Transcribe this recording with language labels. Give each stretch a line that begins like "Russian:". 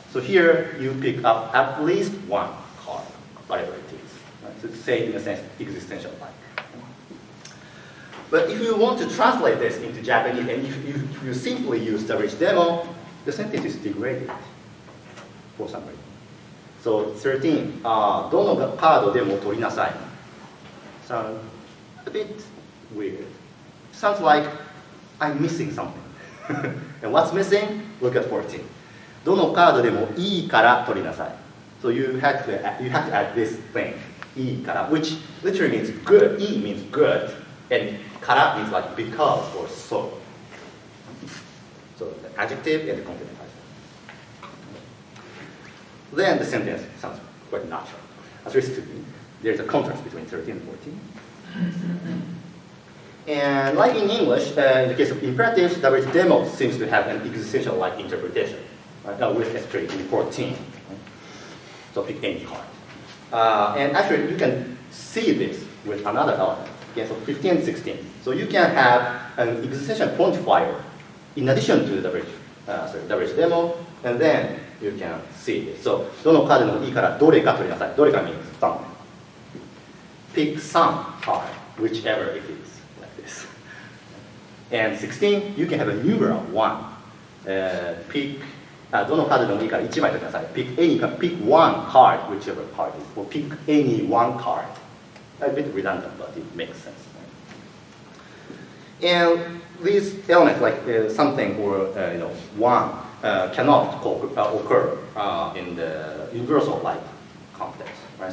English: So here you pick up at least one card, whatever it is. Right? So say in a sense existential like. But if you want to translate this into Japanese, and if you simply use the rich demo, the sentence is degraded for some reason.
Japanese: So 13, どのカードでも取りなさい.
English: Sounds a bit weird. Sounds like I'm missing something. And what's missing? Look at 14.
Japanese: どのカードでもいいから取りなさい.
English: So you have to add this thing, いいから, which literally means good. いい means good, and から means like because or so. So the adjective and the complement. Then the sentence sounds quite natural. At least to me, there's a contrast between 13 and 14. And like in English, in the case of imperatives, the word demo seems to have an existential-like interpretation, right? With especially in 14. Right? So pick any card. And actually, you can see this with another element. Okay, so 15 and 16. So you can have an existential quantifier in addition to the word demo, and then you can see this.
Japanese: So, どのカードでもいいからどれか取りなさい.
English: どれか means some. Pick some card, whichever it is, like this. And 16, you can have a numeral 1.
Japanese: Pick, どのカードでもいいから1枚取りなさい.
English: Pick one card, whichever card it is. Or pick any one card. A bit redundant, but it makes sense. Right? And these elements, like something or one, cannot occur in the universal-like context. Right?